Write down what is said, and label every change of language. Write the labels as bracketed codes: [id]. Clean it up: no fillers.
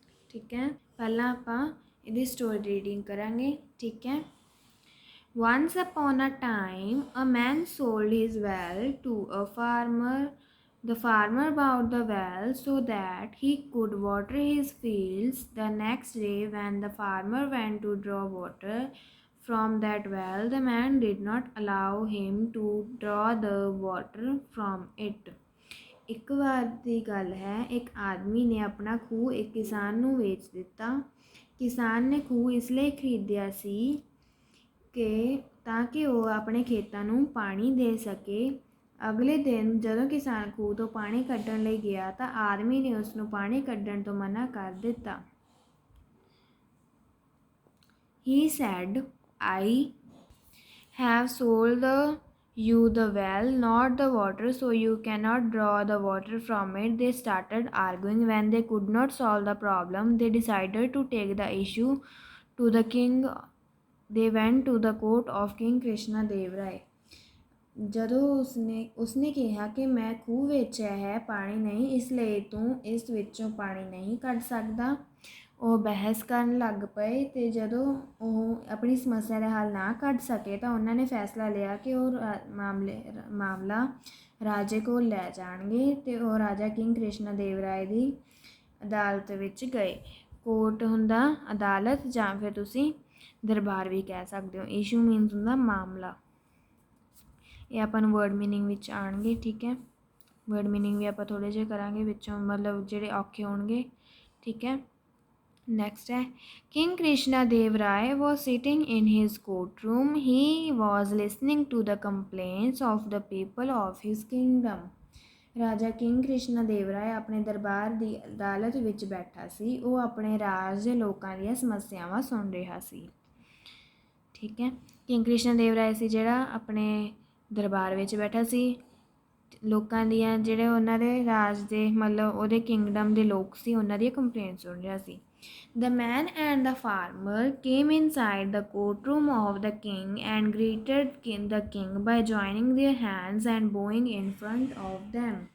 [pa] ਠੀਕ ਹੈ, ਪਹਿਲਾਂ ਆਪਾਂ ਇਹਦੀ ਸਟੋਰੀ ਰੀਡਿੰਗ ਕਰਾਂਗੇ। ਠੀਕ ਹੈ, [en] Once upon a time, a man sold his well to a farmer. The farmer bought the well so that he could water his fields. The next day, when the farmer went to draw water from that well, the man did not allow him to draw the water from it. [pa] ਇੱਕ ਵਾਰ ਦੀ ਗੱਲ ਹੈ, ਇੱਕ ਆਦਮੀ ਨੇ ਆਪਣਾ ਖੂਹ ਇੱਕ ਕਿਸਾਨ ਨੂੰ ਵੇਚ ਦਿੱਤਾ। ਕਿਸਾਨ ਨੇ ਖੂਹ ਇਸ ਲਈ ਖਰੀਦਿਆ ਸੀ ਕਿ ਤਾਂ ਕਿ ਉਹ ਆਪਣੇ ਖੇਤਾਂ ਨੂੰ ਪਾਣੀ ਦੇ ਸਕੇ। ਅਗਲੇ ਦਿਨ ਜਦੋਂ ਕਿਸਾਨ ਖੂਹ ਤੋਂ ਪਾਣੀ ਕੱਢਣ ਲਈ ਗਿਆ ਤਾਂ ਆਦਮੀ ਨੇ ਉਸ ਨੂੰ ਪਾਣੀ ਕੱਢਣ ਤੋਂ ਮਨਾ ਕਰ ਦਿੱਤਾ। [en] He said, I have sold you the well, not the water, so you cannot draw the water from it. They started arguing. When they could not solve the problem, they decided to take the issue to the king. They went to the court of King Krishna Dev Rai. [pa] ਜਦੋਂ ਉਸਨੇ ਕਿਹਾ ਕਿ ਮੈਂ ਖੂਹ ਵੇਚਿਆ ਹੈ, ਪਾਣੀ ਨਹੀਂ, ਇਸ ਲਈ ਤੂੰ ਇਸ ਵਿੱਚੋਂ ਪਾਣੀ ਨਹੀਂ ਕੱਢ ਸਕਦਾ। ਉਹ ਬਹਿਸ ਕਰਨ ਲੱਗ ਪਏ ਅਤੇ ਜਦੋਂ ਉਹ ਆਪਣੀ ਸਮੱਸਿਆ ਦਾ ਹੱਲ ਨਾ ਕੱਢ ਸਕੇ ਤਾਂ ਉਹਨਾਂ ਨੇ ਫੈਸਲਾ ਲਿਆ ਕਿ ਉਹ ਮਾਮਲਾ ਰਾਜੇ ਕੋਲ ਲੈ ਜਾਣਗੇ ਅਤੇ ਉਹ ਰਾਜਾ ਕਿੰਗ ਕ੍ਰਿਸ਼ਨਾ ਦੇਵ ਰਾਏ ਦੀ ਅਦਾਲਤ ਵਿੱਚ ਗਏ। ਕੋਰਟ ਹੁੰਦਾ ਅਦਾਲਤ, ਜਾਂ ਫਿਰ ਤੁਸੀਂ ਦਰਬਾਰ ਵੀ ਕਹਿ ਸਕਦੇ ਹੋ। ਇਸ਼ੂ ਮੀਨਸ ਹੁੰਦਾ ਮਾਮਲਾ। ਇਹ ਆਪਾਂ ਨੂੰ ਵਰਡ ਮੀਨਿੰਗ ਵਿੱਚ ਆਉਣਗੇ। ਠੀਕ ਹੈ, ਵਰਡ ਮੀਨਿੰਗ ਵੀ ਆਪਾਂ ਥੋੜ੍ਹੇ ਜਿਹੇ ਕਰਾਂਗੇ ਵਿੱਚੋਂ, ਮਤਲਬ ਜਿਹੜੇ ਔਖੇ ਹੋਣਗੇ। ਠੀਕ ਹੈ, [en] Next ਹੈ king Krishna Dev Rai was sitting in his courtroom. He was listening to the complaints of the people of his kingdom. [pa] ਰਾਜਾ ਕਿੰਗ ਕ੍ਰਿਸ਼ਨਾ ਦੇਵ ਰਾਏ ਆਪਣੇ ਦਰਬਾਰ ਦੀ ਅਦਾਲਤ ਵਿੱਚ ਬੈਠਾ ਸੀ। ਉਹ ਆਪਣੇ ਰਾਜ ਦੇ ਲੋਕਾਂ ਦੀਆਂ ਸਮੱਸਿਆਵਾਂ ਸੁਣ ਰਿਹਾ ਸੀ। ਠੀਕ ਹੈ, ਕਿੰਗ ਕ੍ਰਿਸ਼ਨਾ ਦੇਵ ਰਾਏ ਸੀ ਜਿਹੜਾ ਆਪਣੇ ਦਰਬਾਰ ਵਿੱਚ ਬੈਠਾ ਸੀ। ਲੋਕਾਂ ਦੀਆਂ ਜਿਹੜੇ ਉਹਨਾਂ ਦੇ ਰਾਜ ਦੇ ਮਤਲਬ ਉਹਦੇ ਕਿੰਗਡਮ ਦੇ ਲੋਕ ਸੀ, ਉਹਨਾਂ ਦੀਆਂ ਕੰਪਲੇਂਟ ਸੁਣ ਰਿਹਾ ਸੀ। [en] The man and the farmer came inside the courtroom of the king and greeted the king by joining their hands and bowing in front of them.